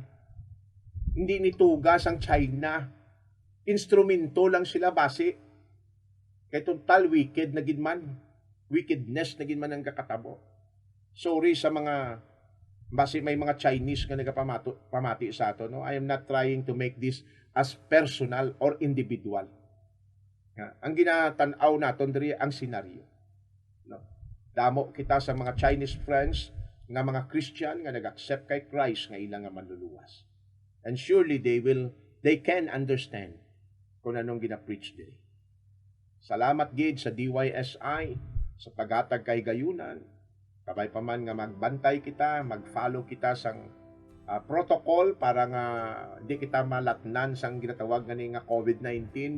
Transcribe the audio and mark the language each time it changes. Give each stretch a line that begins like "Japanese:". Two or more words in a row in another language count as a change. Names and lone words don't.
Hiligaynon: Hindi nitugas ang China. Instrumento lang sila base. Kay total wicked na gid man. Wickedness na gid man ang kakatabo. Sorry sa mga base may mga Chinese nga nagapamati sa ato, no?
English: I am not trying to make this as personal or individual.
Hiligaynon: Ang ginatanaw naton diri ang senaryo. No? Damo kita sa mga
English: Chinese friends
Hiligaynon: nga mga Christian nga nag-accept kay Christ nga ilang nga manluluwas.
English: And surely they can understand
Hiligaynon: kung anong gina-preach diri. Salamat gid sa DYSI sa paghatag kay gayunan. Kabay pa man nga magbantay kita, mag-follow kita sang protocol para nga di kita malatnan sang ginatawag nga ni nga COVID-19.